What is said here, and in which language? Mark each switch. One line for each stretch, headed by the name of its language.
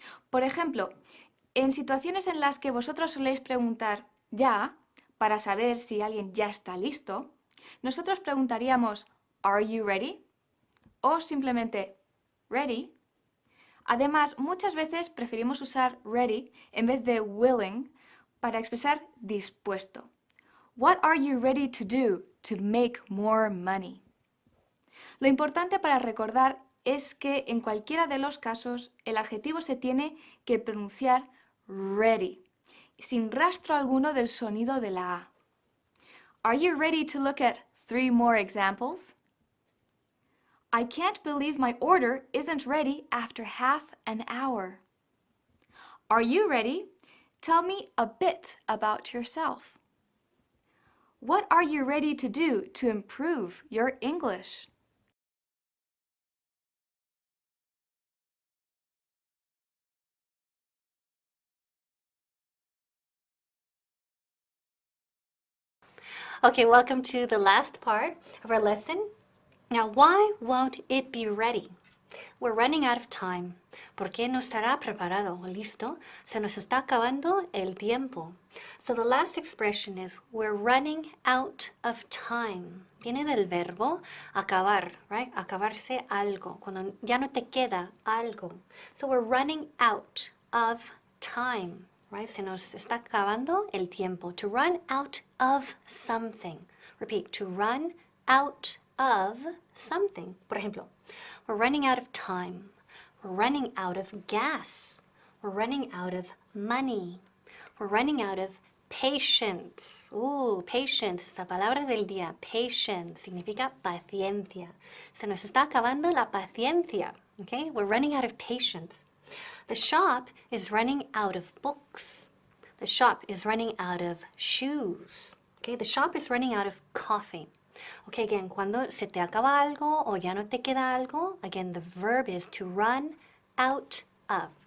Spanish: Por ejemplo, en situaciones en las que vosotros soléis preguntar ya para saber si alguien ya está listo, nosotros preguntaríamos
English: ¿Are you ready?
Spanish: O simplemente ¿ready? Además, muchas veces preferimos usar ready en vez de willing para expresar dispuesto.
English: What are you ready to do to make more money?
Spanish: Lo importante para recordar es que en cualquiera de los casos el adjetivo se tiene que pronunciar ready, sin rastro alguno del sonido de la A.
English: Are you ready to look at 3 more examples? I can't believe my order isn't ready after half an hour. Are you ready? Tell me a bit about yourself. What are you ready to do to improve your English? Okay, welcome to the last part of our lesson. Now, why won't it be ready? We're running out of time.
Spanish: ¿Por qué no estará preparado o listo? Se nos está acabando el tiempo.
English: So the last expression is we're running out of time.
Spanish: Viene del verbo acabar, right? Acabarse algo, cuando ya no te queda algo.
English: So we're running out of time, right?
Spanish: Se nos está acabando el tiempo.
English: To run out of something. Repeat, to run out of something.
Spanish: Por ejemplo,
English: we're running out of time. We're running out of gas. We're running out of money. We're running out of patience.
Spanish: Patience es la palabra del día. Patience significa paciencia. Se nos está acabando la paciencia. Okay?
English: We're running out of patience. The shop is running out of books. The shop is running out of shoes. Okay? The shop is running out of coffee.
Spanish: Okay, again, cuando se te acaba algo o ya no te queda algo, again,
English: the verb is to run out of.